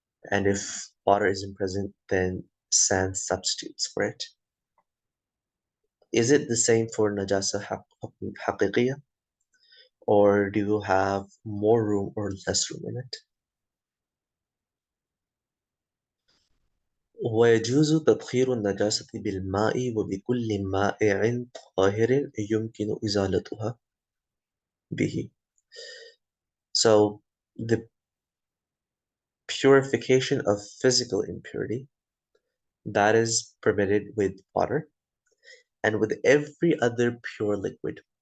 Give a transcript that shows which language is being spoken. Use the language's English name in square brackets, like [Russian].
[English] And if water isn't present, then sand substitutes for it. Is it the same for najasa haqiqiyya, or do you have more room or less room in it? [Arabic] ويجوز تطهير النجاسة بالماء وبكل مائع طاهر يمكن إزالتها به. [English] So the purification of physical impurity, that is permitted with water and with every other pure liquid.